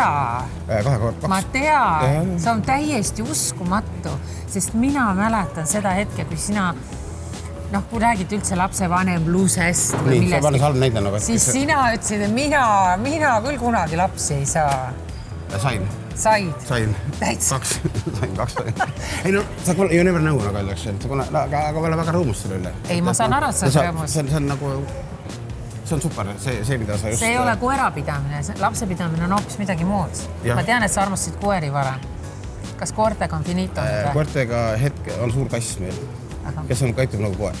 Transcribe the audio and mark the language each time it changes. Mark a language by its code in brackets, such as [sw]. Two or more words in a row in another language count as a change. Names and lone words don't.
[et] Ma tean, see on täiesti uskumatu, sest mina mäletan seda hetke, kui sina, kui räägid üldse lapsevanemlusest või millest, siis sina ütlesid, et mina küll kunagi lapsi ei saa. Said? Täitsa. Sain kaks. Ei no, [en] you never know, [et] aga öeldakse, aga ma olen väga rõõmus selle üle. Ei, ma saan aru, et sa oled rõõmus. See on super, see mida sa just... See ei ole koerapidamine, lapsepidamine on hoopis midagi muud. Ma tean, et sa armastasid koeri varem. Kas koertega on finito? Koertega hetke on suur kass meil, kes on käitub nagu koer.